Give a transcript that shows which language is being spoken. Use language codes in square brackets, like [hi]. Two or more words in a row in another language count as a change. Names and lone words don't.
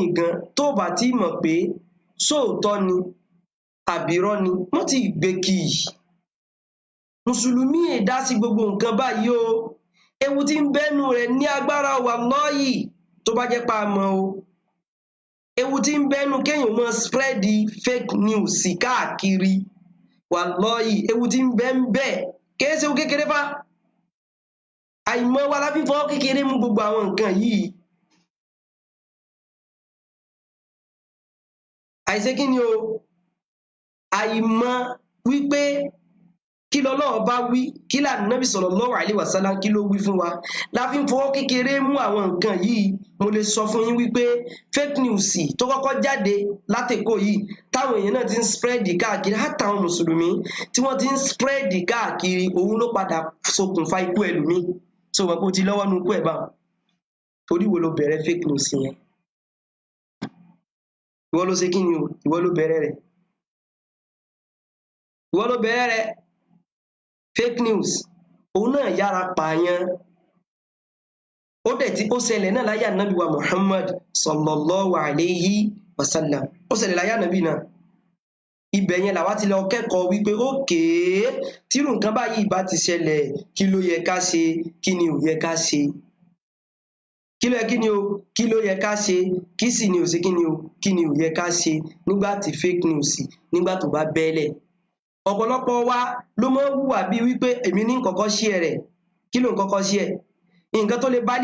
[yo] gan tó bá ti mọ̀ pé sóòótọ́ ni àbírọ́ ni wọ́n ti gbé kì í mùsùlùmí è dá sí gbogbo nǹkan báyìí o ewu tí ń bẹ́nu rẹ̀ ní agbára wàláhì tó bá jẹ́ pa mọ́ o ewu tí ń bẹ́nu kéèyàn mọ́ [en] spread fake news [yo] káàkiri wàláhì ewu tí ń bẹ́ ń bẹ́ kìí ṣe ewu kékeré fá àìmọ̀ wa la fi fọwọ́ kékeré mú gbogbo àwọn nǹkan yìí àìṣe kí ni o àìmọ̀ wípé kí lọ́lọ́run bá wí kí l'Ànábì [ar] صلى الله عليه وسلم [yo] kí ló wí fún wa la fi ń fọwọ́ kékeré mú àwọn nǹkan yìí mo lè sọ fún yín wípé [en] fake news [yo] tó kọ́kọ́ jáde látèkó yìí táwọn èèyàn náà ti ń spread káàkiri àtàwọn mùsùlùmí tí wọ́n ti ń spread káàkiri òun ló padà ṣokùnfà ikú ẹlòmíì tó wọ́n kó ti lọ́wọ́ nu ikú ẹ̀ bá torí wo ló bẹ̀rẹ̀ [en] fake news [yo] yẹn ìwọ ló ṣe kí ni o ìwọ ló bẹ̀rẹ̀ rẹ̀ ìwọ ló bẹ̀rẹ̀ rẹ̀ [en] fake news [yo] òun náà yára pààyàn ó dẹ̀ tí ó ṣẹlẹ̀ náà láyé ànábì wa Muhammad [ar] صلى الله عليه وسلم [yo] ó ṣẹlẹ̀ láyé ànábì náà ibẹ̀ yẹn làwa ti lọ kẹ́kọ̀ọ́ wípé ókèé tírù nǹkan báyìí bá ti ṣẹlẹ̀ kí ló yẹ ká ṣe kí ni ò yẹ ká ṣe kí ló yẹ ká ṣe kí sì ni ò ṣe kí ni ò yẹ ká ṣe nígbà tí [en] fake news [yo] nígbà tó bá bẹ́lẹ̀ ọ̀pọ̀lọpọ̀ wa ló mọ́ hùwà bí wípé èmi ní kọ́kọ́ share rẹ̀ kí ló ń kọ́kọ́ share nǹkan tó lè bá